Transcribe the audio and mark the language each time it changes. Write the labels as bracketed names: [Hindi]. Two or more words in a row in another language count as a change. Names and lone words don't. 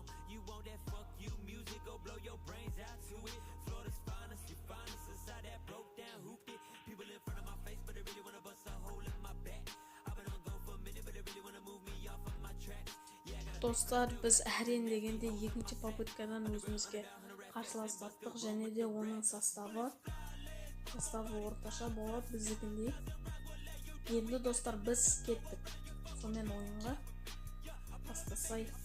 [English] You want that fuck you music, go blow your brains out to it. Florida's finest, you find us inside that broke down, hooped it. People in front of my face, but they really wanna bust a hole in my back. I've been on go for a minute, but they really wanna move me off of my tracks. [Kazakh] Достар, біз әрен дегенде екінші попыткадан өзімізге қарсылас таптық, және де оның составы орташа болады біздікіндей. Енді достар, біз кеттік. Сонымен ойынға бастасай.